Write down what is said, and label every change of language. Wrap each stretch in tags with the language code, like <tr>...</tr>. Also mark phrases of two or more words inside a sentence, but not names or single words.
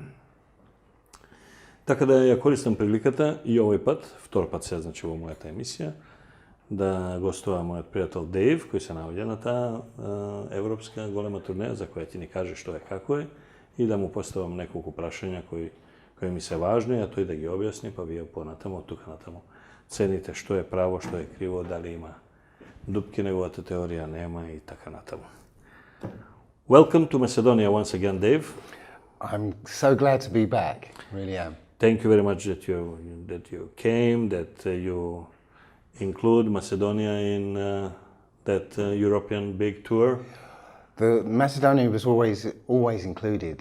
<mk>Така да ја користам приликата и овој пат, втор пат се, значи, во мојата емисија, да гостува мојот пријател Дейв, кој се наоѓа на таа европска голема турнеја, за која ќе ни каже што е, како е, и да му поставам неколку прашања кои ми се важни, а тој да ги објасни, па вие понатаму, од тука натаму цените што е право, што е криво, дали има дупки неговата теорија, нема и така натаму.</mk> <en>Welcome to Macedonia once again, Dave. I'm so glad to be back, really am. Thank you very much that you came, that you include Macedonia in that European big tour. The Macedonia was always included.</en>